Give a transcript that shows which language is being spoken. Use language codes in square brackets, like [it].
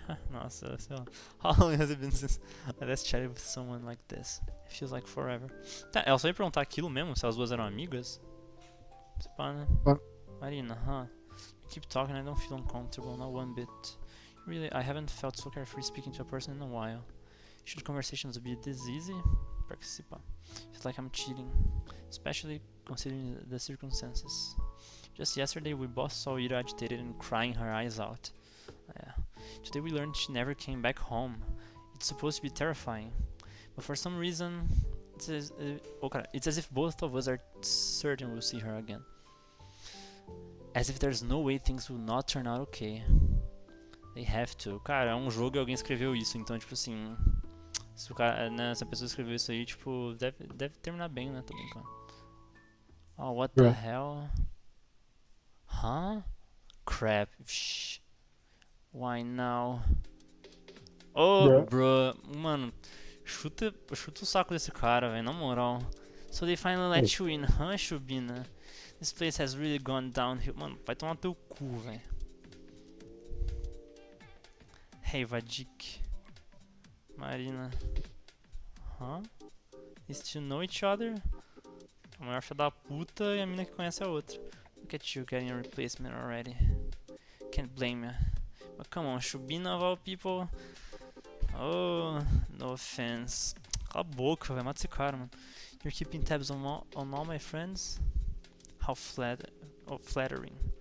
[pt] Nossa, sei lá. [en] How long has it been since I last chatted with someone like this? It feels like forever. [pt] Tá, ela só ia perguntar aquilo mesmo, se as duas eram amigas? Se pá, né? Ah. [en] Marina, huh? You keep talking, I don't feel uncomfortable, not one bit. Really, I haven't felt so carefree speaking to a person in a while. Should conversations be this easy? [pt] Participa. [en] Feels like I'm cheating, especially considering the circumstances. Just yesterday, we both saw Ira agitated and crying her eyes out. Yeah. Today we learned she never came back home. It's supposed to be terrifying, but for some reason, it's as if both of us are certain we'll see her again. As if there's no way things will not turn out okay. They have to. [pt] Cara, é um jogo e alguém escreveu isso, então, tipo assim. Se, o cara, né, se a pessoa escreveu isso aí, tipo, deve terminar bem, né? Tô brincando. [en] Oh, what the hell? Huh? Crap. Shh. Why now? Oh, bro. [pt] Mano, chuta o saco desse cara, velho, na moral. [en] So they finally let you in, huh, Shubina? This place has really gone downhill. [pt] Mano, vai tomar teu cu, velho. [en] Hey, Vadik. Marina. Huh? These two know each other? [pt] A maior filha da puta e a mina que conhece a outra. [en] Look at you getting a replacement already. Can't blame ya. But come on, Shubina of all people. Oh, no offense. [pt] Cala a boca, velho. Mata esse cara, mano. [en] You're keeping tabs on all my friends? How flattering.